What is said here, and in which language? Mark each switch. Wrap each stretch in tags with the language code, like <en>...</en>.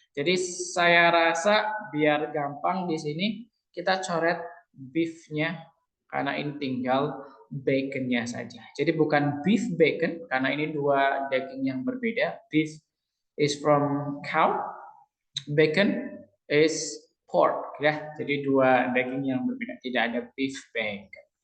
<id>Jadi saya rasa biar gampang di sini kita coret beefnya karena ini tinggal baconnya saja. Jadi bukan beef bacon karena ini dua daging yang berbeda.</id> <en>Beef is from cow, bacon is pork ya.</en> <id>Jadi dua daging yang berbeda, tidak ada beef bacon.</id>